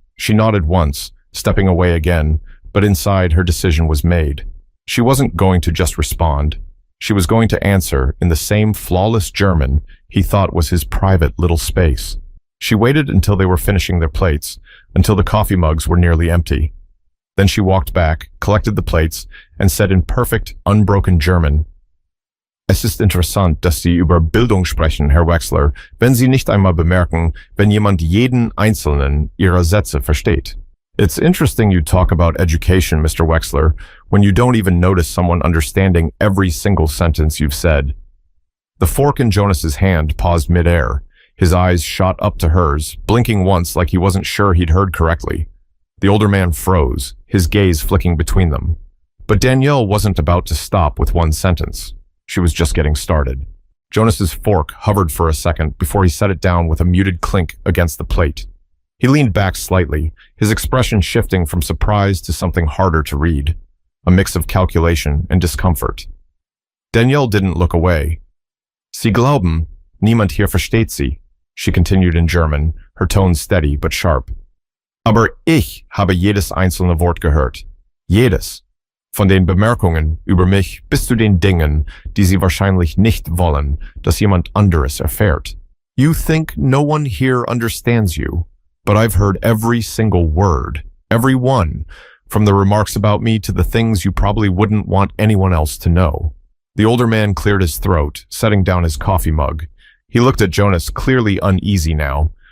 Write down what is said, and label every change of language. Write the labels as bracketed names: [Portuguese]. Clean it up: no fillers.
[English] She nodded once, stepping away again, but inside her decision was made. She wasn't going to just respond. She was going to answer in the same flawless German he thought was his private little space. She waited until they were finishing their plates, until the coffee mugs were nearly empty. Then she walked back, collected the plates, and said in perfect, unbroken German, [German] Es ist interessant, dass Sie über Bildung sprechen, Herr Wechsler, wenn Sie nicht einmal bemerken, wenn jemand jeden einzelnen Ihrer Sätze versteht. [English] It's interesting you talk about education, Mr. Wechsler, when you don't even notice someone understanding every single sentence you've said. The fork in Jonas's hand paused midair. His eyes shot up to hers, blinking once like he wasn't sure he'd heard correctly. The older man froze, his gaze flicking between them. But Danielle wasn't about to stop with one sentence. She was just getting started. Jonas's fork hovered for a second before he set it down with a muted clink against the plate. He leaned back slightly, his expression shifting from surprise to something harder to read, a mix of calculation and discomfort. Danielle didn't look away. [German] Sie glauben, niemand hier versteht Sie, [English] she continued in German, her tone steady but sharp. [German] Aber ich habe jedes einzelne Wort gehört. Jedes. Von den Bemerkungen über mich bis zu den Dingen, die Sie wahrscheinlich nicht wollen, dass jemand anderes erfährt. [English] You think no one here understands you, but I've heard every single word, every one, from the remarks about me to the things you probably wouldn't want anyone else to know. The older man cleared his throat, setting down his coffee mug. He looked at Jonas, clearly uneasy now.